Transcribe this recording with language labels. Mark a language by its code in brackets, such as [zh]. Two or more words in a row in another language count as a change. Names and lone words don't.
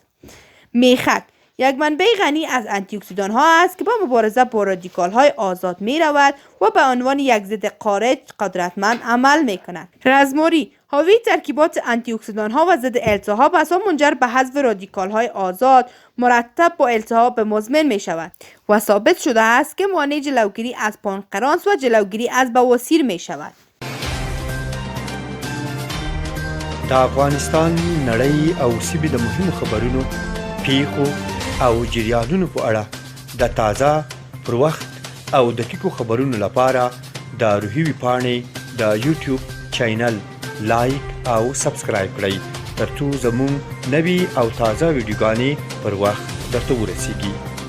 [fa] میخک یک منبع غنی از آنتی اکسیدان ها است که با مبارزه با رادیکال های آزاد می رود و به عنوان یک ضد قارچ قدرتمند عمل می کند. رزماری حاوی ترکیبات آنتی اکسیدان ها و ضد التهاب است و منجر به حذف رادیکال های آزاد مرتب با التهاب مزمن می شود و ثابت شده است که مانع جلوگیری از پانکراس و جلوگیری از بواسیر می شود. [ps] د افغانستان نړۍ او سیمې د مهمو خبرونو پیښو او جریانونو په اړه د تازه پر وخت او دقیقو خبرونو لپاره د روحي ویبپاڼې د یوټیوب چینل لایک او سبسکرایب کړئ ترڅو زموږ نوي او تازه ویډیوګانې پر وخت درته ورسیږي.